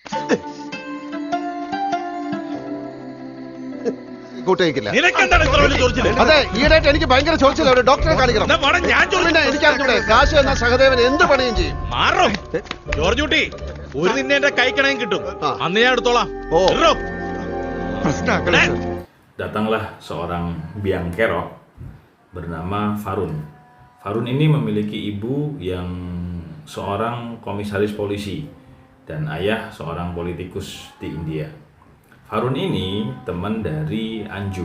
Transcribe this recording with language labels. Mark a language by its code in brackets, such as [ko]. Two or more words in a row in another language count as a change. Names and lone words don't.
[ml] കൂട്ടേക്കില്ല. നിനക്കെന്താണ് ഇത്ര വലിയ ചൊറിച്ചില്? അതെ, ഈയിടെയായിട്ട് എനിക്ക് ഭയങ്കര ചോദിച്ചില്ല. ഒരു ഡോക്ടറെ കാണിക്കണം. എന്നാ വാടാ, ഞാൻ പിന്നെ എനിക്കറിഞ്ഞൂടെ, കാശ് എന്ന സഹദേവൻ എന്ത് പണിയും ചെയ്യും. മാറും ജോർജ് കുട്ടി. ഒരു നിന്നെ എന്റെ കൈക്കണയും കിട്ടും. അന്ന് ഞാൻ എടുത്തോളാം. ഓ. പ്രശ്നമാക്കല്ലേ. [id] datanglah seorang biang kerok bernama Farun. Farun ini memiliki ibu yang seorang komisaris polisi dan ayah seorang politikus di India. Farun ini teman dari Anju.